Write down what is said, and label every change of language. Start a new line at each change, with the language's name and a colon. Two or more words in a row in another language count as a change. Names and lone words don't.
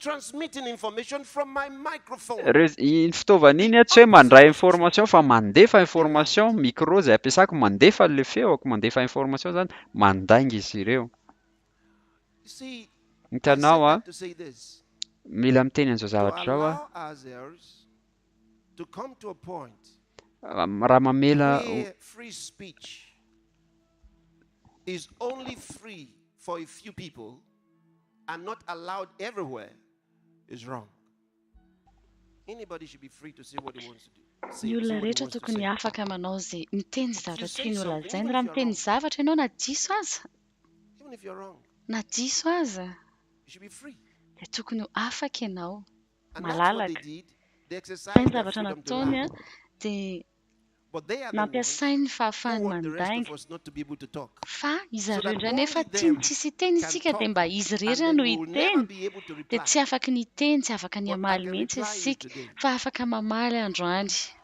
Malagasy: iny fitaovana iny a tsy hoe mandray information fa mandefa information micro zay ampiasako mandefa le feoko mandefa information zany mandainga izy ireo hitanao a mila miteny an'izao zavatra zao a raha mamela
English: is only free for a few people and not allowed everywhere is wrong. Anybody should be free to say what he wants to do.
Malagasy: Ny olona rehetra tokony afaka manao zay miteny zavatra tiany ho lazainy raha miteny zavatra ianao na diso aza na diso aza dia tokony ho afaka ianao malalaka sainy zavatra nataony a dia nampiasainy fahafahany mandainga fa izy ireo indray nefa tiany tsisy hiteny isika dia mba izy rery no hiteny dia tsy afaka ny hiteny tsy afaka ny hamaly mihitsy isika fa afaka mamaly androany